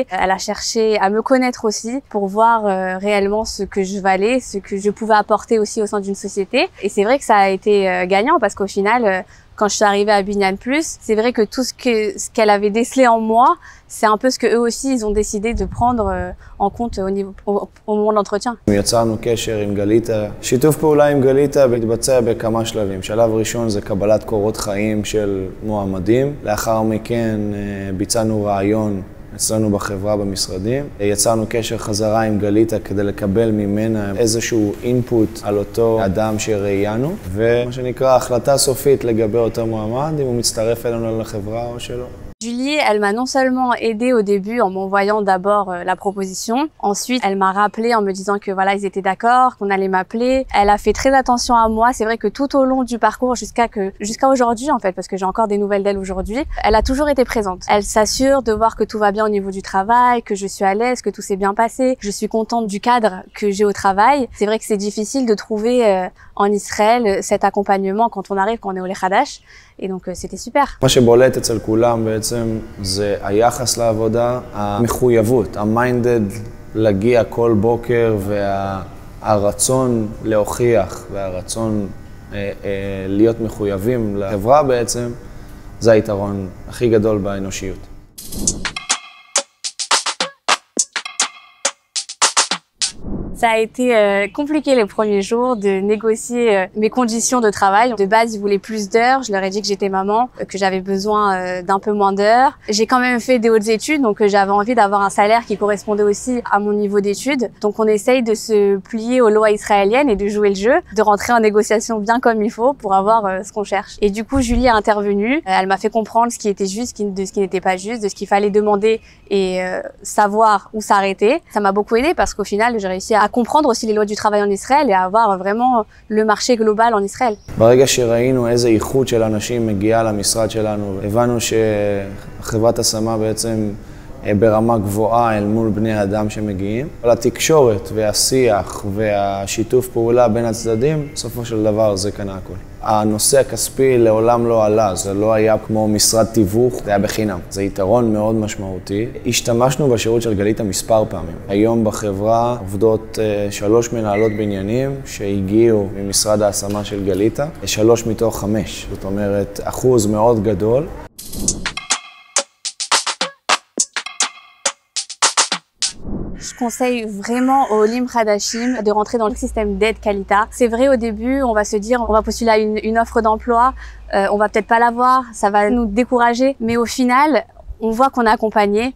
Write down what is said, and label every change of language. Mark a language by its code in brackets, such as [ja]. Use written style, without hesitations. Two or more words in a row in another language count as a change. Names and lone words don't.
[fr] Elle a cherché à me connaître aussi pour voir réellement ce que je valais, ce que je pouvais apporter aussi au sein d'une société. Et c'est vrai que ça a été gagnant parce qu'au final, quand je suis arrivée à Binyan Plus, c'est vrai que tout ce qu'elle avait décelé en moi, c'est un peu ce que eux aussi ils ont décidé de prendre en compte au moment de l'entretien. [he] יצרנו קשר עם גליטה. שיתוף פעולה עם גליטה מתבצע בכמה שלבים. שלב ראשון זה קבלת קורות חיים של מועמדים. לאחר מכן ביצענו רעיון אצלנו בחברה במשרדים. יצרנו קשר חזרה עם גליטה כדי לקבל ממנה איזשהו אינפוט על אותו אדם שראיינו. ומה שנקרא החלטה סופית לגבי אותו מועמד, אם הוא מצטרף אלינו לחברה או שלא. [fr] Julie, elle m'a non seulement aidée au début en m'envoyant d'abord la proposition, ensuite elle m'a rappelé en me disant que voilà, ils étaient d'accord, qu'on allait m'appeler. Elle a fait très attention à moi. C'est vrai que tout au long du parcours jusqu'à aujourd'hui en fait, parce que j'ai encore des nouvelles d'elle aujourd'hui, elle a toujours été présente. Elle s'assure de voir que tout va bien au niveau du travail, que je suis à l'aise, que tout s'est bien passé. Je suis contente du cadre que j'ai au travail. C'est vrai que c'est difficile de trouver en Israël cet accompagnement quand on arrive, quand on est au Lechadash. Et donc c'était super. [he] מה שבולט אצל כולם בעצם זה היחס לעבודה, המחויבות, המיינדד להגיע כל בוקר והרצון להוכיח והרצון להיות מחויבים לחברה בעצם, זה היתרון הכי גדול באנושיות. [fr] Ça a été compliqué les premiers jours de négocier mes conditions de travail. De base, ils voulaient plus d'heures. Je leur ai dit que j'étais maman, que j'avais besoin d'un peu moins d'heures. J'ai quand même fait des hautes études, donc j'avais envie d'avoir un salaire qui correspondait aussi à mon niveau d'études. Donc on essaye de se plier aux lois israéliennes et de jouer le jeu, de rentrer en négociation bien comme il faut pour avoir ce qu'on cherche. Et du coup, Julie a intervenu. Elle m'a fait comprendre ce qui était juste de ce qui n'était pas juste, de ce qu'il fallait demander et savoir où s'arrêter. Ça m'a beaucoup aidé parce qu'au final, j'ai réussi à comprendre aussi les lois du travail en Israël et à avoir vraiment le marché global en Israël. [he] ברגע שראינו איזה איכות של אנשים מגיעה למשרד שלנו, הבנו שחברת השמה בעצם ברמה גבוהה אל מול בני האדם שמגיעים. אבל התקשורת והשיח והשיתוף פעולה בין הצדדים, בסופו של דבר זה כאן הכל. הנושא הכספי לעולם לא עלה, זה לא היה כמו משרד תיווך, זה היה בחינם. זה יתרון מאוד משמעותי. השתמשנו בשירות של גליטה מספר פעמים. היום בחברה עובדות 3 מנהלות בניינים שהגיעו ממשרד ההשמה של גליטה, 3 מתוך 5. זאת אומרת, אחוז מאוד גדול. [fr] Je conseille vraiment aux [he] עולים חדשים [fr] de rentrer dans le système d'aide Kalita. C'est vrai, au début, on va se dire, on va postuler à une offre d'emploi, on va peut-être pas l'avoir, ça va nous décourager, mais au final, on voit qu'on est accompagné.